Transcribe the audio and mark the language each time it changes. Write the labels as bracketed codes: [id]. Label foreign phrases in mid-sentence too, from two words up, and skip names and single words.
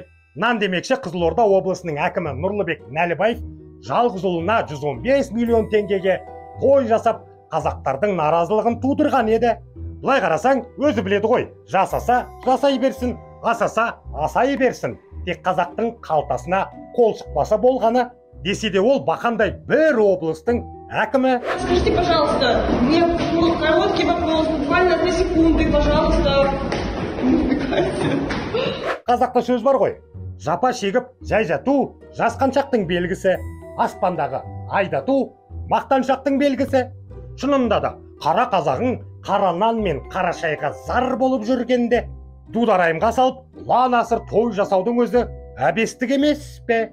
[kk] Нан демекші Қызылорда облысының әкімі Нұрлыбек Нәлібаев жалғыз ұлына 115 миллион теңгеге той жасап, қазақтардың наразылығын тудырған еді. Бұлай қарасаң, өзі біледі ғой, жасаса жасай берсін, асаса асай берсін. Тек қазақтың қалтасына қол шықпаса болғаны. Десе де ол бақандай бір облыстың әкімі. [ru] Скажите, пожалуйста, мне короткий вопрос, буквально 3 секунды, пожалуйста. [kk] Қазақта сөз бар ғой, жапа шегіп жай жату жасқаншақтың белгісі, аспандағы айдату мақтаншақтың белгісі. Шынында да қара қазағың қара нан мен қара шайға зар болып жүргенде, дударайымға салып ұлан асыр той жасаудың өзі әбестік емес пе?